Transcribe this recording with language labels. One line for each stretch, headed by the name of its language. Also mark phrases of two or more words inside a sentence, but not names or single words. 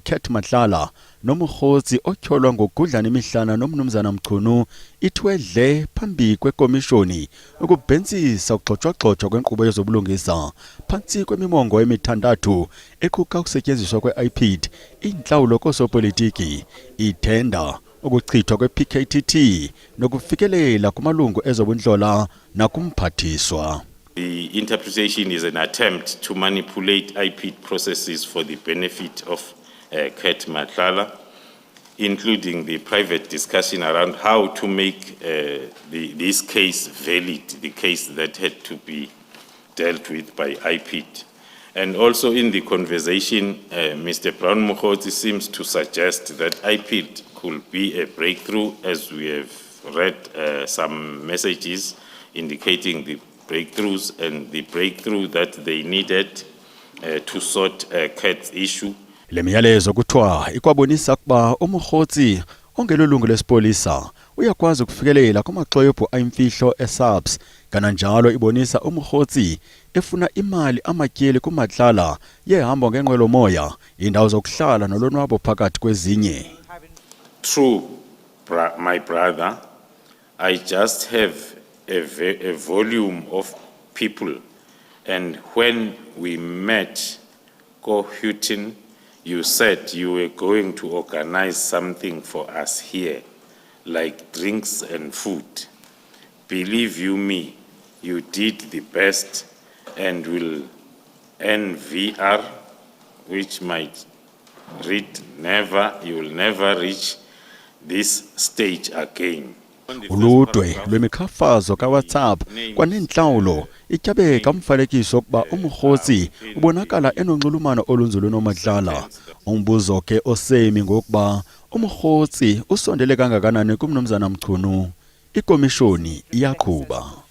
Xhosa: Khet Matlala noMokgotsi otyholwa ngokudlana imihlana noMnumzana Mchunu ithwedle phambi kwekomishoni ukubhensisa ukugxotshwa kwenkqubo yezobulungisa phantsi kwemimongo emithandathu equka ukusetyenziswa kwe-IPID, intlawulo koosopolitiki, ithenda, ukuchithwa kwe-PKTT nokufikelela kumalungu ezobunhlola nakumphathiswa.
English: The interpretation is an attempt to manipulate IPID processes for the benefit of Khet Matlala, including the private discussion around how to make this case valid, the case that had to be dealt with by IPID. And also in the conversation, Mr. Brown Mokgotsi seems to suggest that IPID could be a breakthrough, as we have read some messages indicating the breakthroughs and the breakthrough that they needed to sort Khet's issue.
Xhosa: Le miyalezo kuthiwa ikwabonisa ukuba uMokgotsi ongelolungu lesipolisa uyakwazi ukufikelela kumaxwebhu ayimfihlo eSAPS, kananjalo ibonisa uMokgotsi efuna imali amatyeli kuMatlala yehambo ngenqwelomoya, indawo zokuhlala nolonwabo phakathi kwezinye.
English: True, my brother, I just have a volume of people, and when we met Houghton, you said you were going to organize something for us here, like drinks and food. Believe you me, you did the best and will NVR, which might read you will never reach this stage again.
Xhosa: Uludwe lwemikhafazo kaWhatsApp kwanenhlawulo ityabeka umfanekiso ukuba uMokgotsi ubonakala enonxulumano olunzulu noMatlala. Umbuzo ke osemi ngokuba umkhotsi usondele kangakanani kumnumzana Mchunu ikomishoni iyaqhuba.